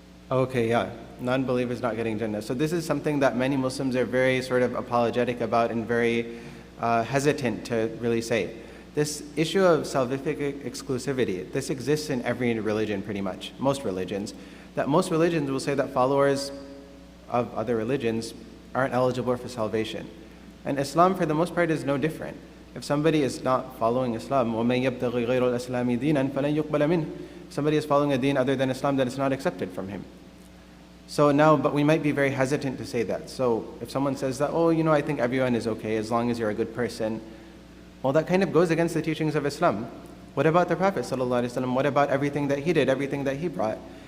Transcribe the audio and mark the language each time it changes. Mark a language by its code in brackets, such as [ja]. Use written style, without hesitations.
[en] Okay, yeah, non-believers not getting Jannah. So this is something that many Muslims are very sort of apologetic about and very hesitant to really say. This issue of salvific exclusivity, this exists in every religion pretty much, most religions. That most religions will say that followers of other religions aren't eligible for salvation. And Islam, for the most part, is no different. If somebody is not following Islam, [ar] وَمَن يَبْتَغِ غَيْرَ الْإِسْلَامِ دِينًا فَلَن يُقْبَلَ مِنْهُ. [en] If somebody is following a deen other than Islam, then it's not accepted from him. So now, but we might be very hesitant to say that. So if someone says that, I think everyone is okay as long as you're a good person, well, that kind of goes against the teachings of Islam. What about the Prophet ﷺ? What about everything that he did, everything that he brought?